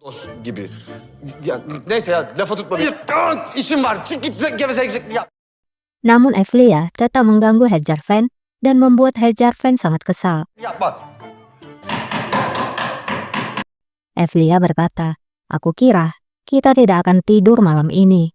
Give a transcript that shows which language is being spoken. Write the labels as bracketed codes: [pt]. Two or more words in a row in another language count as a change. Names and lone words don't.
[tr] gibi. Ya neyse ya lafa tutma beni. İşim var. Çık git gevezek. Ya. [id] Namun Evlia tetap mengganggu Hedjarfen dan membuat Hedjarfen sangat kesal. [tr] Yapma. [id] Evlia berkata, "Aku kira kita tidak akan tidur malam ini."